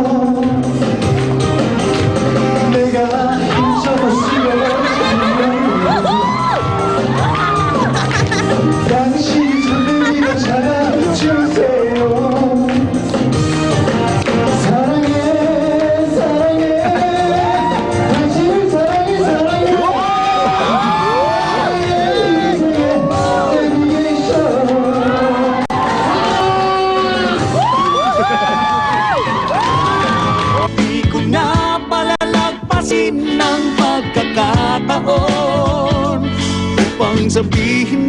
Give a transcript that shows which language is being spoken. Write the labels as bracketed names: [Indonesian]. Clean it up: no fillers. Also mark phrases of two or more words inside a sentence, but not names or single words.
[Korean] 내가 힘써서 쓰러지면 당신이 손을 밀어 잡아주세요 사랑해 사랑해 당신을 사랑해 사랑해 [Filipino] Di ko na palalagpasin ng pagkakataon upang sabihin